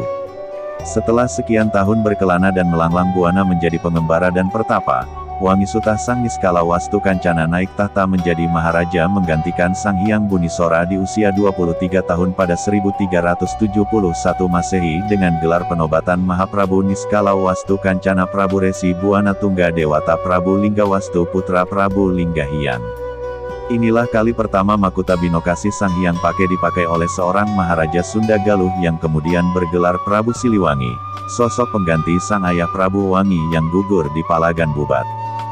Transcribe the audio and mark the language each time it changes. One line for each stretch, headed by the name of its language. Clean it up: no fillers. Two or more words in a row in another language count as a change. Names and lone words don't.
Indonesian: Setelah sekian tahun berkelana dan melanglang buana menjadi pengembara dan pertapa, Wangi Sutah Sang Niskala Wastu Kancana naik tahta menjadi Maharaja menggantikan Sang Hyang Bunisora di usia 23 tahun pada 1371 Masehi dengan gelar penobatan Mahaprabu Niskala Wastu Kancana Prabu Resi Buana Tungga Dewata Prabu Linggawastu Putra Prabu Linggahyang. Inilah kali pertama mahkota binokasi Sang Hyang dipakai oleh seorang Maharaja Sunda Galuh yang kemudian bergelar Prabu Siliwangi, sosok pengganti sang ayah Prabu Wangi yang gugur di Palagan Bubat.